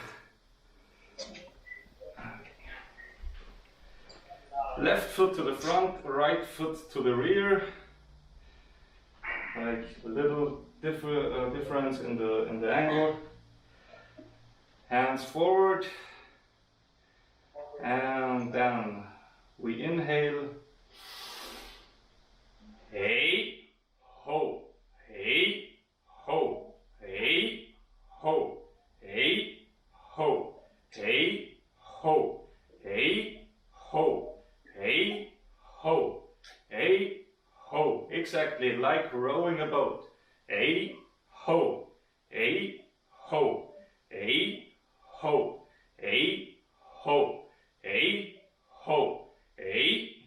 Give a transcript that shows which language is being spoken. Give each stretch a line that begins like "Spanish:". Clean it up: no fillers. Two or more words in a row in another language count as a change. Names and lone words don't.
English: Left foot to the front, right foot to the rear. Like a little difference in the angle. Hands forward, and then we inhale. Hey, ho, hey, ho, hey, ho, hey, ho, hey, ho, hey, ho, hey, ho, hey, ho. Exactly like rowing a boat. Hey, ho, hey, ho, hey, ho, hey, ho, hey, ho, hey.